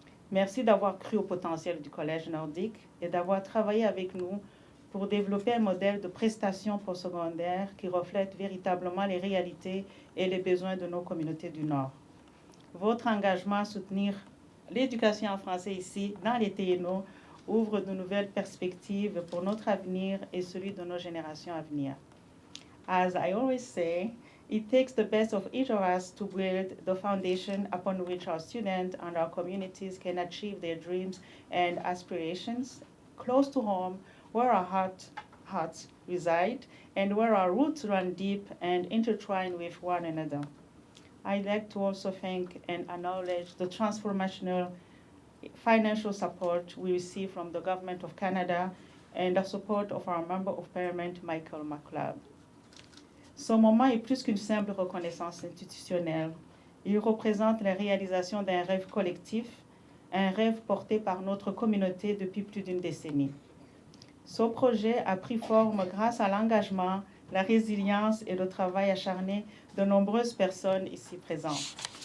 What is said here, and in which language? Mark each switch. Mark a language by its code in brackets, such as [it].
[fr] Merci d'avoir cru au potentiel du Collège nordique et d'avoir travaillé avec nous pour développer un modèle de prestation postsecondaire qui reflète véritablement les réalités et les besoins de nos communautés du Nord. Votre engagement à soutenir l'éducation en français ici, dans les TNO, ouvre de nouvelles perspectives pour notre avenir et celui de nos générations à venir. [en] As I always say, it takes the best of each of us to build the foundation upon which our students and our communities can achieve their dreams and aspirations close to home, where our hearts reside, and where our roots run deep and intertwine with one another. I'd like to also thank and acknowledge the transformational financial support we receive from the Government of Canada and the support of our Member of Parliament, Michael McLeod. [fr] Ce moment est plus qu'une simple reconnaissance institutionnelle. Il représente la réalisation d'un rêve collectif, un rêve porté par notre communauté depuis plus d'une décennie. Ce projet a pris forme grâce à l'engagement, la résilience et le travail acharné de nombreuses personnes ici présentes.